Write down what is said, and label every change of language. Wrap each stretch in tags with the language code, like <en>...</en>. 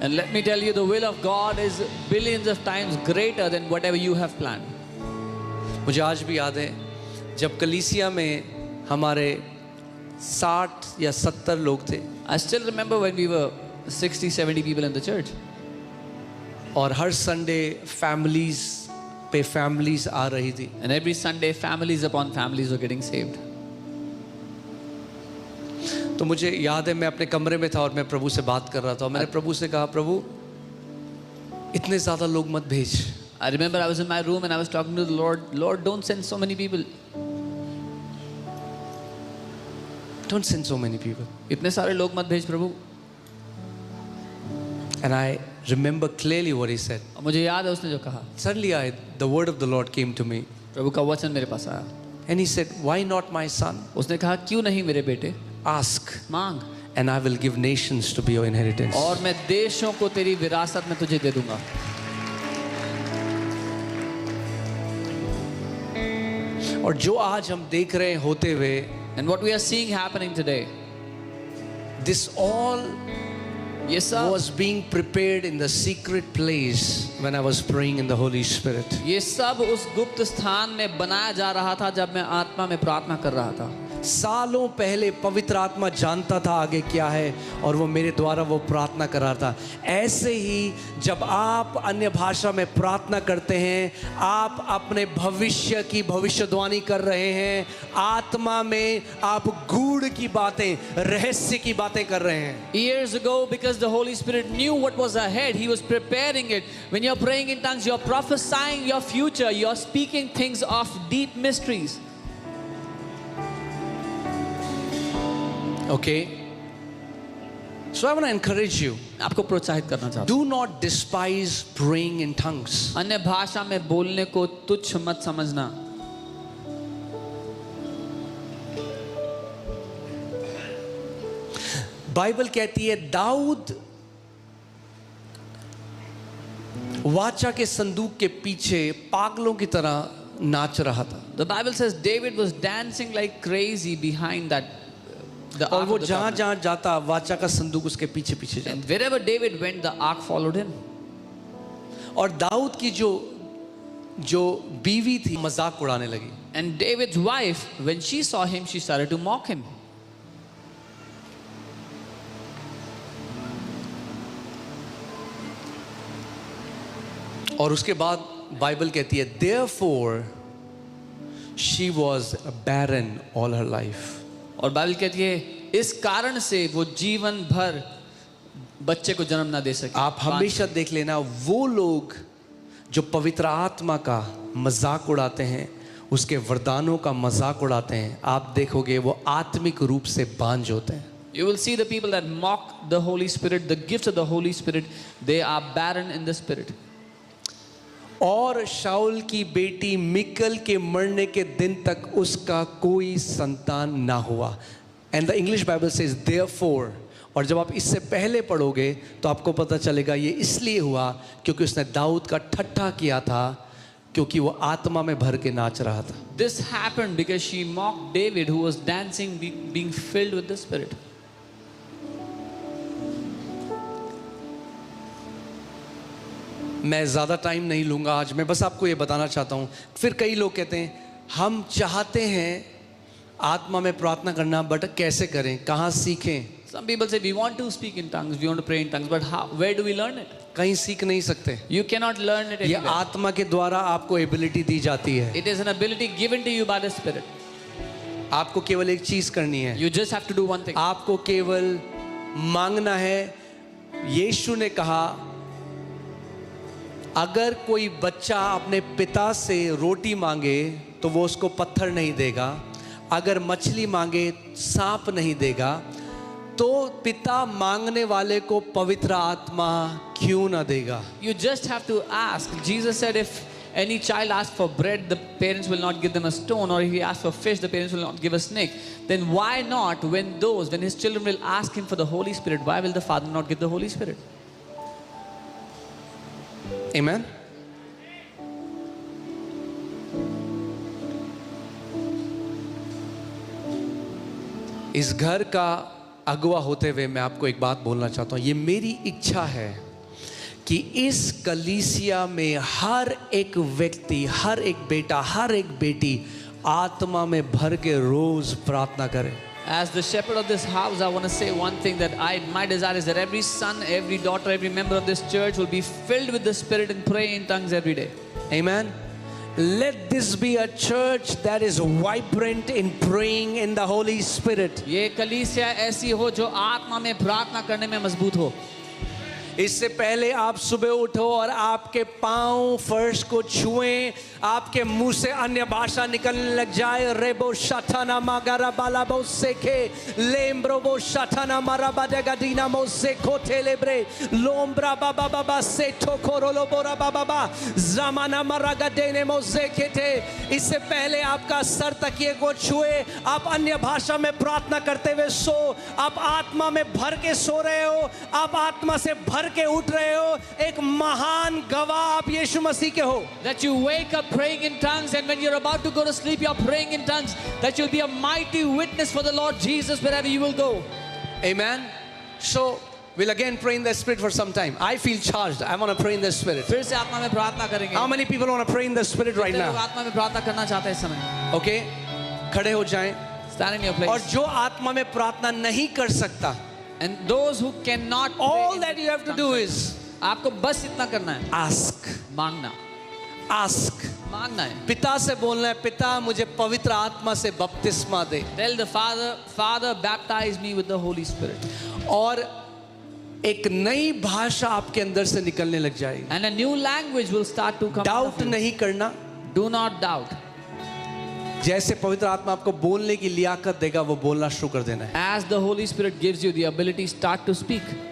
<en>And let me tell you, the will of God is billions of times greater than whatever you have planned.</en> <hi>मुझे आज भी याद है जब कलीसिया में हमारे 60 या 70 लोग थे</hi> <en>I still remember when we were 60-70 people in the church.</en> <hi>और हर संडे फैमिलीज पे फैमिलीज आ रही थी।</hi> <en>And every Sunday, families upon families were getting saved.</en> <hi>तो मुझे याद है मैं अपने कमरे में था और मैं प्रभु से बात कर रहा था और मैंने प्रभु से कहा, प्रभु इतने ज़्यादा लोग मत भेज।</hi> <en>I remember I was in my room and I was talking to the Lord. Lord, don't send so many people. Don't send so many people.</en> <hi>इतने सारे लोग मत भेज प्रभु।</hi> <en>And I remember clearly what he said.</en> <hi>और मुझे याद है उसने जो कहा।</hi> <en>Suddenly the word of the Lord came to me.</en> <hi>प्रभु का वचन मेरे पास आया।</hi> <en>And he said, why not my son?</en> <hi>उसने कहा क्यों नहीं मेरे बेटे,</hi> <en>Ask</en> <hi>मांग</hi> <en>and I will give nations to be your inheritance.</en> <hi>और मैं देशों को तेरी विरासत में तुझे दे दूंगा। और जो आज हम देख रहे हैं होते हुए,</hi> <en>And what we are seeing happening today, this all</en> <hi>ये सब</hi> <en>was being prepared in the secret place when I was praying in the Holy Spirit.</en> <hi>ये सब उस गुप्त स्थान में बनाया जा रहा था जब मैं आत्मा में प्रार्थना कर रहा था। सालों पहले पवित्र आत्मा जानता था आगे क्या है और वो मेरे द्वारा वो प्रार्थना कर रहा था। ऐसे ही जब आप अन्य भाषा में प्रार्थना करते हैं, आप अपने भविष्य की भविष्यवाणी कर रहे हैं, आत्मा में आप गूढ़ की बातें, रहस्य की बातें कर रहे हैं।</hi> <en>Years ago, because the Holy Spirit knew what was ahead, He was preparing it. When you're praying in tongues, you're prophesying your future, you're speaking things of deep mysteries. Okay, so I want to encourage you.</en> <hi>आपको प्रोत्साहित करना चाहता हूँ,</hi> <en>Do not despise praying in tongues.</en> <hi>अन्य भाषा में बोलने को तुच्छ मत समझना। बाइबल कहती है दाऊद वाचा के संदूक के पीछे पागलों की तरह नाच रहा था।</hi> <en>The Bible says David was dancing like crazy behind that.</en> <hi>और वो जहां जहां जाता वाचा का संदूक उसके पीछे पीछे जाता।</hi> <en>And wherever David went, the ark followed him.</en> <hi>और दाऊद की जो बीवी थी मजाक उड़ाने लगी।</hi> <en>And David's wife, when she saw him, she started to mock him.</en> <hi>और उसके बाद बाइबल कहती है</hi> <en>therefore she was barren all her life.</en> <hi>और बाइबल कहती है इस कारण से वो जीवन भर बच्चे को जन्म ना दे सके। आप हमेशा देख लेना वो लोग जो पवित्र आत्मा का मजाक उड़ाते हैं, उसके वरदानों का मजाक उड़ाते हैं, आप देखोगे वो आत्मिक रूप से बांझ होते हैं।</hi> <en>You will see the people that mock the Holy Spirit, the gifts of the Holy Spirit, they are barren in the spirit.</en> <hi>और शाऊल की बेटी मिकल के मरने के दिन तक उसका कोई संतान ना हुआ।</hi> <en>and the English Bible says therefore,</en> <hi>और जब आप इससे पहले पढ़ोगे तो आपको पता चलेगा ये इसलिए हुआ क्योंकि उसने दाऊद का ठट्ठा किया था, क्योंकि वो आत्मा में भर के नाच रहा था।</hi> <en>This happened because she mocked David, who was dancing, being filled with the Spirit.</en> <hi>मैं ज़्यादा टाइम नहीं लूँगा आज, मैं बस आपको ये बताना चाहता हूँ। फिर कई लोग कहते हैं हम चाहते हैं आत्मा में प्रार्थना करना, बट कैसे करें, कहाँ सीखें?</hi> <en>Some people say we want to speak in tongues, we want to pray in tongues, but how, where do we learn it?</en> <hi>कहीं सीख नहीं सकते।</hi> <en>You cannot learn it</en> <hi>ये</hi> <en>anywhere.</en> <hi>आत्मा के द्वारा आपको एबिलिटी दी जाती है।</hi> <en>It is an ability given to you by the Spirit.</en> <hi>आपको केवल एक चीज़ करनी है,</hi> <en>You just have to do one thing.</en> <hi>आपको केवल मांगना है। यीशु ने कहा अगर कोई बच्चा अपने पिता से रोटी मांगे तो वो उसको पत्थर नहीं देगा, अगर मछली मांगे सांप नहीं देगा, तो पिता मांगने वाले को पवित्र आत्मा क्यों ना देगा?</hi> <en>You just have to ask. Jesus said if any child asks for bread, the parents will not give them a stone, or if he asks for fish, the parents will not give a snake. Then why not, when his children will ask him for the Holy Spirit, why will the Father not give the Holy Spirit? Amen.</en> <hi>इस घर का अगुवा होते हुए मैं आपको एक बात बोलना चाहता हूँ। ये मेरी इच्छा है कि इस कलीसिया में हर एक व्यक्ति, हर एक बेटा, हर एक बेटी आत्मा में भर के रोज प्रार्थना करे।</hi> <en>As the shepherd of this house, I want to say one thing, that my desire is that every son, every daughter, every member of this church will be filled with the Spirit and pray in tongues every day. Amen. Let this be a church that is vibrant in praying in the Holy Spirit.</en> <hi>ये कलीसिया ऐसी हो जो आत्मा में प्रार्थना करने में मजबूत हो। इससे पहले आप सुबह उठो और आपके पांव फर्श को छुएं, आपके मुंह से अन्य भाषा निकलने लग जाए। रेबो शठाना मागारा बाला बो सेखे लेम्ब्रो बो शठाना मारा बादेगा दीना मो से कोटेलेब्रे लोम्ब्रा बाबा बाबा से ठोकोरोलो बोरा बाबा बा ज़माना मरागा देने मो से केते। इससे पहले आपका सर तकिए को छुए, आप अन्य भाषा में प्रार्थना करते हुए सो, आप आत्मा में भर के सो रहे हो, आप आत्मा से भर के उठ रहे हो, एक महान गवाह आप यीशु मसीह के हो।</hi> <en>That you wake up praying in tongues, and when you're about to go to sleep, you're praying in tongues. That you'll be a mighty witness for the Lord Jesus wherever you will go. Amen. So We'll again pray in the Spirit for some time. I feel charged. I want to pray in the Spirit.</en> <hi>फिर से आत्मा में प्रार्थना करेंगे.</hi> <en>How many people want to pray in the Spirit right</en> <hi>कितने लोग</hi> <en>now?</en> <hi>आत्मा में प्रार्थना करना चाहते हैं इस समय? Okay? खड़े हो जाएं.</hi> <en>Stand in your place.</en> <hi>और जो आत्मा में प्रार्थना नहीं कर सकता,</hi> <en>And those who cannot pray all in that the you have to do is</en> <hi>आपको बस इतना करना है.</hi> <en>ask.</en> <hi>मांगना.</hi> <en>Ask.</en> <hi>मांगना है. पिता से बोलना है, पिता मुझे पवित्र आत्मा से बपतिस्मा दे.</hi> <en>Tell the Father, baptize me with the Holy Spirit.</en> <hi>और एक नई भाषा आपके अंदर से निकलने लग जाएगी.</hi> <en>And a new language will start to come.</en> <hi>Doubt नहीं करना.</hi> <en>Do not doubt.</en> <hi>जैसे पवित्र आत्मा आपको बोलने की लियाकत देगा, वो बोलना शुरू कर देना है.</hi> <en>As the Holy Spirit gives you the ability, start to speak.</en>